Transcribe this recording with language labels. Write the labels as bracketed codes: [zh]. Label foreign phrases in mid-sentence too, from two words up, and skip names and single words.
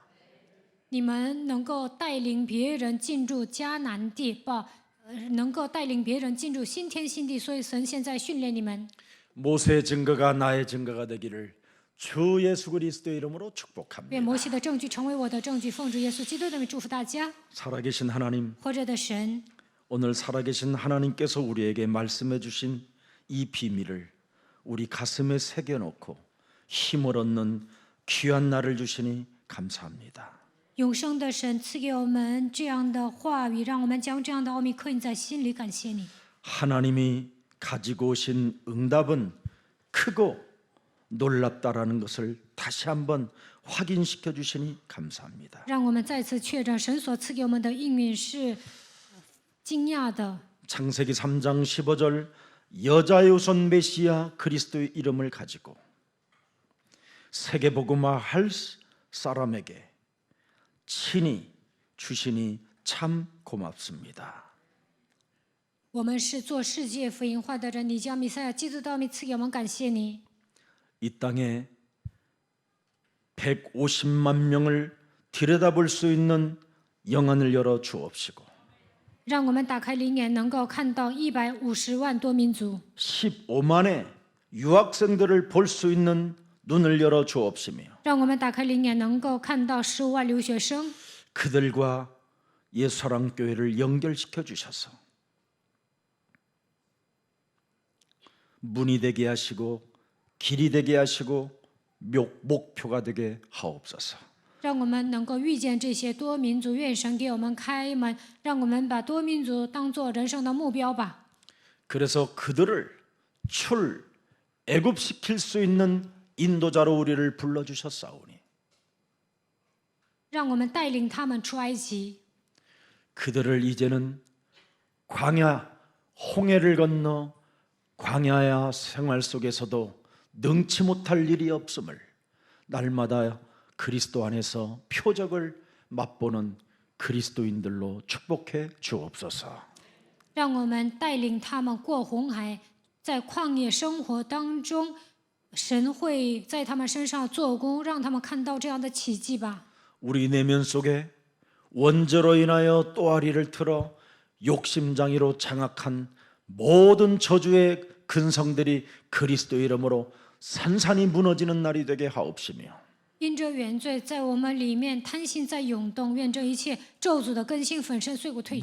[zh] 你们能够带领别人进入迦南地，能够带领别人进入新天新地，所以神现在训练你们。 [ko] 모세의 증거가 나의 증거가 되기를 주 예수 그리스도의 이름으로 [zh] 愿 [ko] 축복합니다. [zh] 摩西的证据成为我的证据，奉主耶稣基督的名祝福大家。 [ko] 살아계신 하나님, [zh] 活着的神， [ko] 오늘 살아계신 하나님께서 우리에게 말씀해 주신 이 비밀을 우리 가슴에 새겨놓고 힘을 얻는 귀한 날을 주시니 감사합니다. [zh] 永生的神赐给我们这样的话语，让我们将这样的奥秘刻印在心里。感谢你， [ko] 하나님이 가지고 오신 응답은 크고 놀랍다라는 것을 다시 한번 확인시켜 주시니 감사합니다. [zh] 让我们再次确认神所赐给我们的应允是惊讶的。 [ko] 창세기 3장 15절 여자의 우선 메시아 그리스도의 이름을 가지고 세계복음화 할 사람에게 친히 주시니 참 고맙습니다. [zh] 我们是做世界福音化的人，你将弥赛亚基督的奥秘赐给我们，感谢你。 [ko] 이 땅에 150만 명을 들여다볼 수 있는 영안을 열어 주옵시고 [zh] 让我们打开灵眼，能够看到150万多民族， [ko] 15만의 유학생들을 볼 수 있는 눈을 열어 주옵시며 [zh] 让我们打开灵眼，能够看到15万留学生， [ko] 그들과 예수사랑교회를 연결시켜 주셔서 문이 되게 하시고 길이 되게 하시고 목표가 되게 하옵소서. [zh] 让我们能够遇见这些多民族，愿神给我们开门，让我们把多民族当作人生的目标吧。 [ko] 그래서 그들을 애굽시킬 수 있는 인도자로 우리를 불러주셨사오니 [zh] 让我们带领他们出埃及， [ko] 그들을 이제는 광야 홍해를 건너 광야야 생활 속에서도 능치 못할 일이 없음을 날마다 그리스도 안에서 표적을 맛보는 그리스도인들로 축복해 주옵소서. [zh] 让我们带领他们过红海，在旷野生活当中，神会在他们身上做工，让他们看到这样的奇迹吧。 [ko] 우리 내면 속에 원죄로 인하여 또아리를 틀어 욕심장애로 장악한 모든 저주의 근성들이 그리스도 이름으로 산산이 무너지는 날이 되게 하옵시며 [zh] 因着原罪在我们里面贪心在涌动，愿这一切咒诅的根性粉身碎骨退去。